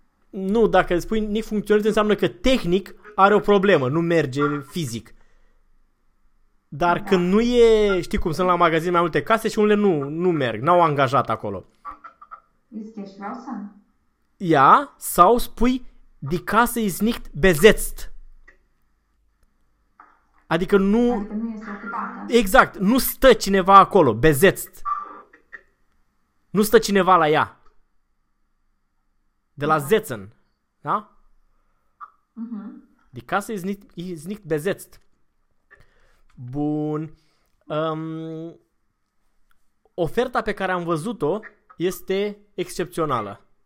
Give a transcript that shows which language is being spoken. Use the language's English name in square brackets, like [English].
[Romanian] Nu, dacă spui nu funcționează, înseamnă că tehnic are o problemă, nu merge fizic. Dar când Da. nu e, știi cum sunt la magazin mai multe case și unele nu merg, n-au angajat acolo. Este șroasa? Ia sau spui [German] die Kasse ist nicht besetzt. [Romanian] Adică nu, Adică nu este ocupată. exact, nu stă cineva acolo, besetzt. Nu stă cineva la ea. De la Da. Zetzen, da? [German] Die Kasse ist nicht besetzt. [Romanian] Bun. Oferta pe care am văzut-o este excepțională.